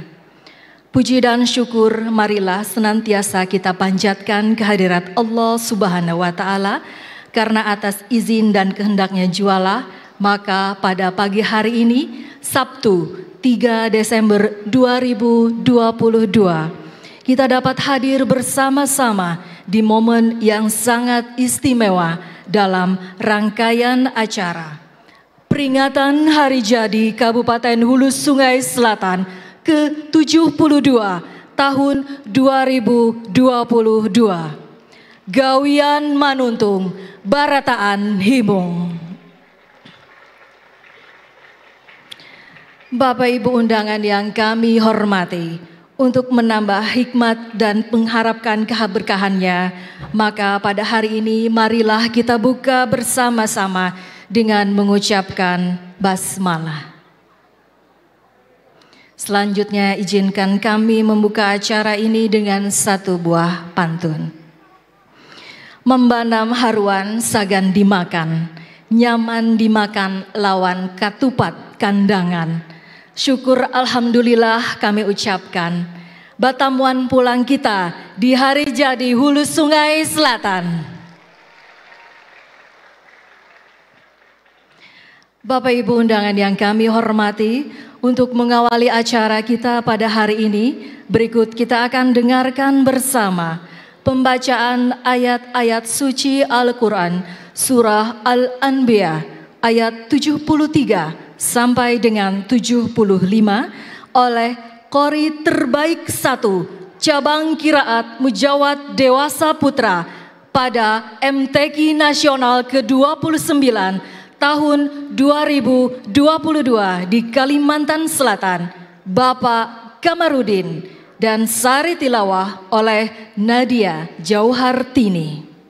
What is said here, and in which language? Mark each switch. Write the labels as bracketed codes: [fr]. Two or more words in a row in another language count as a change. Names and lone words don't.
[id] Puji dan syukur marilah senantiasa kita panjatkan kehadirat Allah [ar] سبحانه وتعالى, [id] karena atas izin dan kehendaknya jualah, maka pada pagi hari ini, Sabtu 3 Desember 2022, kita dapat hadir bersama-sama di momen yang sangat istimewa dalam rangkaian acara peringatan Hari Jadi Kabupaten Hulu Sungai Selatan ke-72 tahun 2022. [bjn] Gawian Manuntung, Barataan Himung. [id] Bapak Ibu undangan yang kami hormati, untuk menambah hikmat dan mengharapkan keberkahannya, maka pada hari ini marilah kita buka bersama-sama dengan mengucapkan basmalah. Selanjutnya izinkan kami membuka acara ini dengan satu buah pantun. [bjn] Membanam haruan sagan dimakan, nyaman dimakan lawan katupat kandangan. Syukur alhamdulillah kami ucapkan, batamuan pulang kita di Hari Jadi Hulu Sungai Selatan. [id] Bapak Ibu undangan yang kami hormati, untuk mengawali acara kita pada hari ini, berikut kita akan dengarkan bersama pembacaan ayat-ayat suci Al-Quran, Surah Al-Anbiya, ayat 73 sampai dengan 75 oleh Qori Terbaik 1 Cabang Qiraat Mujawad Dewasa Putra pada MTQ Nasional ke-29 tahun 2022 di Kalimantan Selatan, Bapak Kamarudin, dan sari tilawah oleh Nadia Jauhartini.